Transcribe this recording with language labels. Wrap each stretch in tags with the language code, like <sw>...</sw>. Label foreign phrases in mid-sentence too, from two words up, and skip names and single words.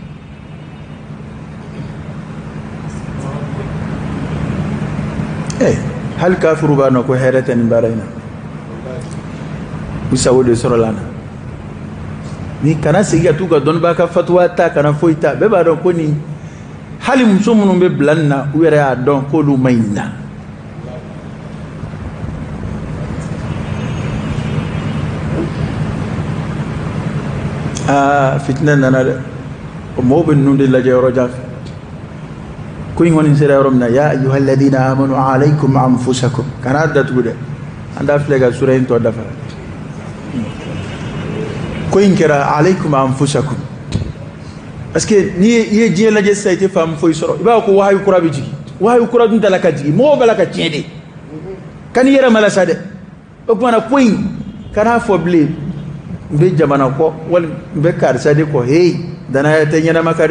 <bm>hali kafiru b'a dɔn ko hɛrɛ tɛ nin baara in na u sago de sɔrɔla an na ni kana segin ka t'u ka dɔnnibaa ka fatuwa ta kana foyi ta bɛɛ b'a dɔn ko nin hali muso minnu bɛ bila nin na u yɛrɛ y'a dɔn k'olu ma ɲi na fitinɛ nana dɛ o mɔgɔw bɛ ninnu de lajɛ yɔrɔ jan fɛ ko in kɔni sera yɔrɔ min na</bm> <ar>يا أيها الذين آمنوا عليكم أنفسكم</ar> <bm>kana datugu dɛ an t'a filɛ ka sura in tɔ dafa ko in kɛra</bm> <ar>عليكم أنفسكم</ar> <fr>parce que</fr> <bm>n'i ye diɲɛ lajɛ sisan i tɛ faamu foyi sɔrɔ i b'a fɔ ko wahayu kura bɛ jigin wahayu kura dun tala ka jigin mɔgɔw b'a la ka tiɲɛ de ka n'i yɛrɛ malasa dɛ o kumana ko in kana fɔ bilen n bɛ jamana kɔ wali n bɛ karisa de kɔ hey danaya tɛ ɲɛnama ka dɛ</bm>